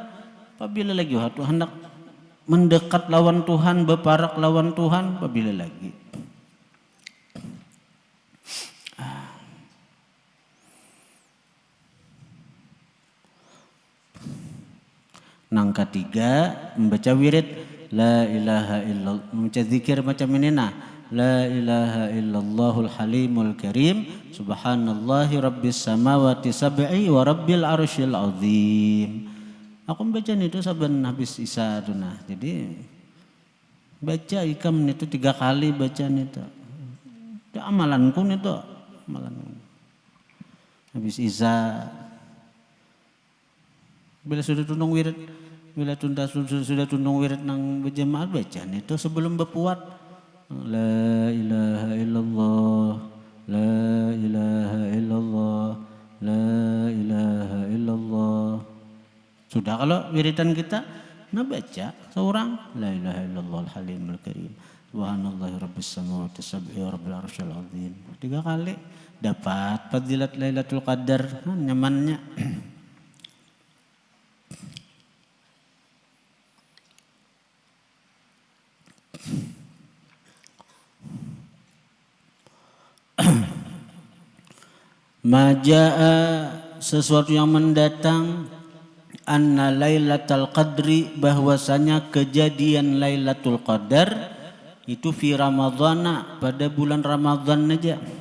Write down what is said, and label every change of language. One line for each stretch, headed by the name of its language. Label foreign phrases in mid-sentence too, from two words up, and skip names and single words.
Banjar: Apabila lagi waktu hendak mendekat lawan Tuhan, berparak lawan Tuhan, apabila lagi. Nang ketiga membaca wirid
Arabic: لا إله إلا الله,
Banjar: membaca zikir macam ini nah,
Arabic: لا إله إلا الله الحليم الكريم سبحان الله رب السماوات السبع ورب العرش العظيم.
Banjar: Aku membaca itu saban habis isya tu nah. Jadi baca ikam itu 3 kali bacaan itu. Itu amalanku itu, amalanku. Habis isya bila sudah tunung wirid, bila sudah tunung wirid nang berjemaah bacaan itu sebelum berpuat.
Arabic: لا إله إلا الله، لا إله إلا الله، لا إله إلا الله.
Banjar: Sudah kalau wiridan kita, nah baca seorang
Arabic: لا إله إلا الله الحليم الكريم. سبحان الله رب السماوات السبع ورب العرش العظيم.
Banjar: 3 kali dapat fadilat Lailatul Qadar, nyamannya. Majaa sesuatu yang mendatang,
Arabic: أن ليلة القدر
Banjar: bahwasanya kejadian Lailatul Qadar itu
Arabic: في رمضان
Banjar: pada bulan Ramadhan aja.